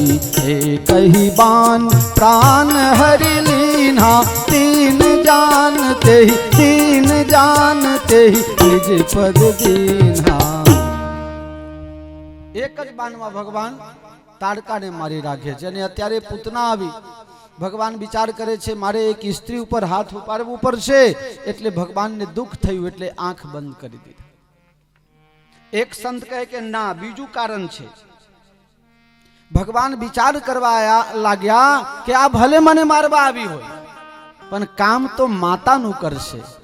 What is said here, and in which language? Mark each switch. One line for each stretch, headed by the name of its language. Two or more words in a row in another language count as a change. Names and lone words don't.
Awadhi: एक ही बाण प्राण हरि लीन्हा, तीन जानते ही निज पद दीन्हा।
Gujarati: એક જ બાણમાં ભગવાન તાડકાને મારી રાખે છે। અને અત્યારે પૂતના આવી, ભગવાન વિચાર કરે છે મારે એક સ્ત્રી ઉપર હાથ ઉપાડવું પડશે, એટલે ભગવાનને દુઃખ થયું એટલે આંખ બંધ કરી દીધી. એક સંત કહે કે ના, બીજું કારણ છે. ભગવાન વિચાર કરવા લાગ્યા કે આ ભલે મને મારવા આવી હોય, પણ કામ તો માતાનું કરશે.